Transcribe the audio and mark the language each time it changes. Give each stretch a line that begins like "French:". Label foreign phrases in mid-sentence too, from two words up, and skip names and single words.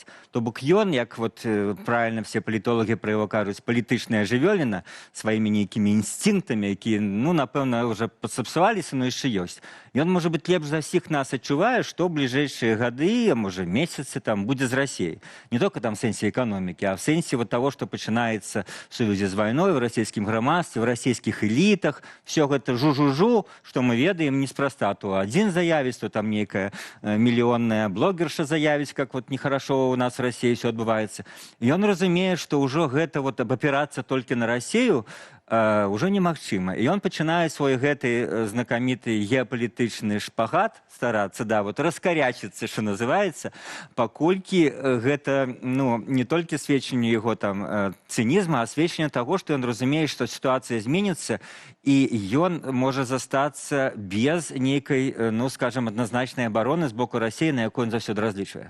Belarusian: То бок ён, як
Russian: вот правильно все
Belarusian: палітолагі пра яго кажуць, палітычная жывёліна сваімі нейкімі інстынктамі, якія, ну, напэўна, уже падсапсаваліся, но яшчэ ёсць. Ён, можа быць, лепш за ўсіх нас адчувае, што бліжэйшыя гады, а можа месяцы там будзе з Расіяй.
Russian: Не только там в сенсе экономики, а в сенсе вот того, что начинается в связи с войной, в российском громадстве, в российских элитах. Все это жу-жу-жу, что мы ведаем неспроста. То один заявить, то там некая миллионная блогерша заявить, как вот нехорошо у нас в России все отбывается. И он разумеет, что уже это вот опираться только на Россию уже немагчыма.
Belarusian: І ён пачынае свой гэты знакаміты геапалітычны шпагат старацца, да, вот раскарячыцца, што называецца, паколькі гэта, ну, не толькі сведчанне яго там цынізма, а сведчанне таго, што ён разумее, што сітуацыя зменіцца, і ён можа застацца без нейкай, ну, скажем, адназначнай абароны з боку Расіі, на якую ён заўсёды разлічвае.